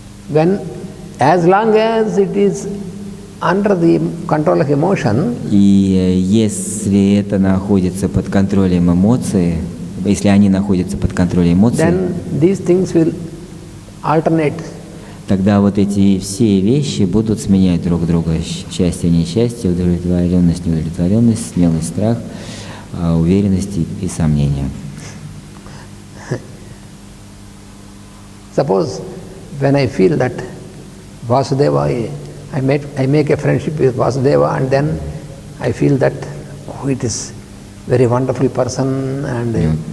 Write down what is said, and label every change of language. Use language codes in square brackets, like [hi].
[en] When, as long as it is under the control of emotion, [ru] и если это находится под контролем эмоций, если они находятся под контролем эмоций, [en] then these things will alternate. [ru] Тогда вот эти все вещи будут сменять друг друга: счастье, несчастье, удовлетворенность, неудовлетворенность, смелость, страх, уверенность и сомнения. [en] Suppose when I feel that Vasudeva I make a friendship with Vasudeva, and then I feel that it is very wonderful person, and